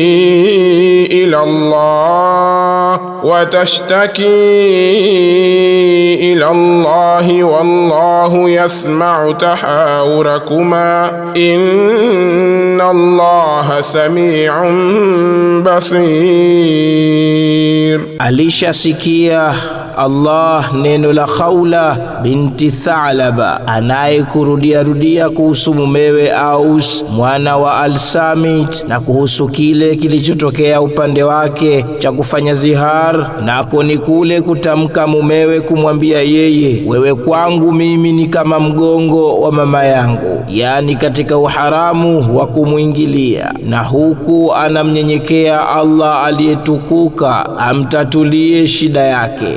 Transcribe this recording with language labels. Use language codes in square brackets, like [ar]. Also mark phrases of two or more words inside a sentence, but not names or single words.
[ar] إلى الله والله يسمع تحاوركما إن الله سميع بصير. [sw] Alishasikia Allah neno la Khawla binti Thalaba anayekurudia kuhusu mumewe Aus mwana wa Al-Samit, na kuhusu kile kilichotokea upande wake cha kufanya zihar, nako ni kule kutamka mumewe kumwambia yeye, wewe kwangu mimi ni kama mgongo wa mama yangu, yani katika uharamu wa kumwingilia, na huku anamnyenyekea Allah aliyetukuka amtatulie shida yake.